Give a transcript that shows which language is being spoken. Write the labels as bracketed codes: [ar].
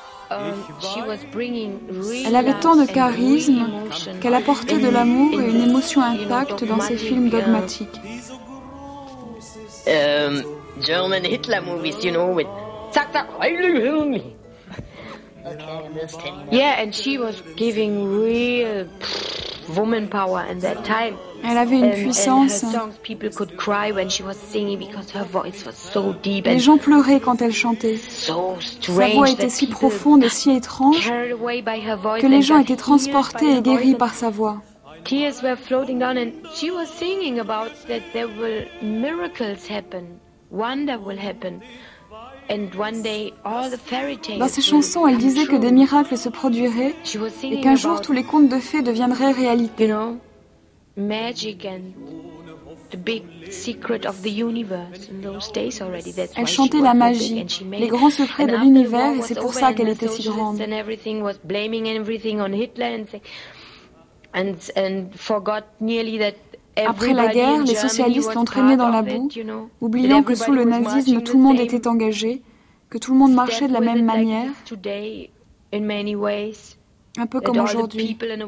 [fr] Elle avait tant de charisme qu'elle apportait de l'amour et une émotion intacte dans ses films dogmatiques. [en] German Hitler movies, you know, with Zack Zack Heilig. Yeah, and she was giving real woman power in that time. [fr] Elle avait une puissance. [en] And her songs, people could cry when she was singing because her voice was so deep. [fr] Les gens pleuraient quand elle chantait. [en] So strange. [fr] Sa voix était si profonde et si étrange que les gens étaient transportés et guéris par sa voix. [en] Tears were floating down, and she was singing about that there will miracles happen, wonder will happen. And one day, all the fairy tales. [fr] Dans ses chansons, elle disait que des miracles se produiraient et qu'un jour tous les contes de fées deviendraient réalité. [en] You know, magic and the big secret of the universe in those days already. That's why [fr] elle chantait la magie, les grands secrets de l'univers, et c'est pour ça qu'elle était si grande. [en] And everything was blaming everything on Hitler and forgot nearly that. [fr] Après la guerre, les socialistes l'entraînaient dans la boue, oubliant que sous le nazisme, tout le monde était engagé, que tout le monde marchait de la même manière, un peu comme aujourd'hui.